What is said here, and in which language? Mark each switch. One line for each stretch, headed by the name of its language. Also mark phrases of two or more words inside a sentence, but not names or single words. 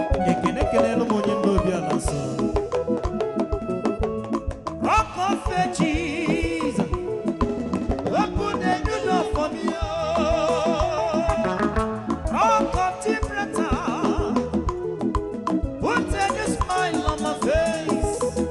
Igbo: Ekene kelere m onye ndu obi ala nsọ.
English: Rock of Ages, open a new door for me, oh. Rock of Gibraltar, put a new smile on my face.